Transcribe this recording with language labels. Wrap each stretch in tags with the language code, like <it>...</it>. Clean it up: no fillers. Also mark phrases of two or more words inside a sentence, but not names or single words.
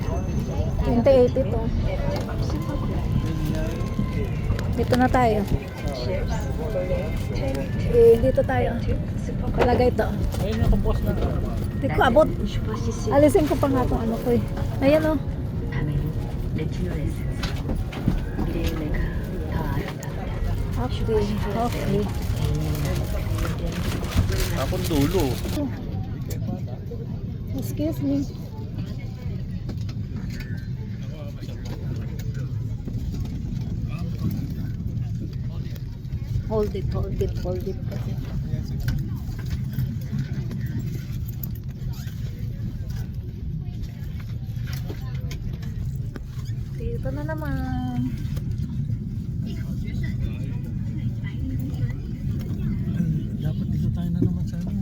<tl>28 ito. Dito na tayo. Dito tayo. Palagay ito. Ayun yung kapos na. Hindi ko abot. Alisin ko pa nga itong ano ko eh. Ayan o.</tl> <ko>밤에는 레티놀 에센스 미래의 내가 더 아름답다</ko> <en>Okay. Okay.</en> <tl>Akong dulo.</tl> <en>Excuse me. Hold it, hold it, hold it.</en> <tl>Dito na naman. Dapat dito tayo na naman sa ano.</tl>